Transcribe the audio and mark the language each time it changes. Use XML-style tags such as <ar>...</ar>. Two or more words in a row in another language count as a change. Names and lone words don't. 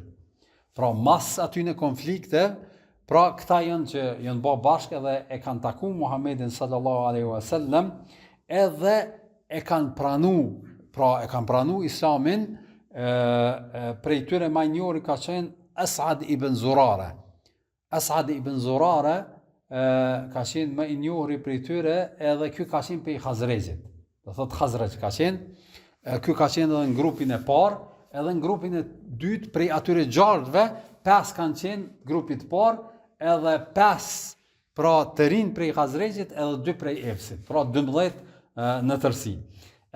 <sq>Pra mas aty në konflikte, pra këta janë që janë bë bashkë edhe e kanë taku Muhamedit</sq> <ar>صلى الله عليه وسلم,</ar> <sq>edhe e kanë pranu Islamin. Prej tyre më i njohur ka qenë As'ad ibn Zurara. As'ad ibn Zurara ka qenë më i njohur prej tyre, edhe ky ka qenë prej Khazrejit. Do thotë Khazrej ka qenë, ky ka qenë edhe në grupin e parë, edhe në grupin e dytë prej atyre 6-ve, 5 kanë qenë grupit parë, edhe 5 pra të rinë prej Khazrejit, edhe 2 prej Ausit, pra 12 në tërësi.</sq>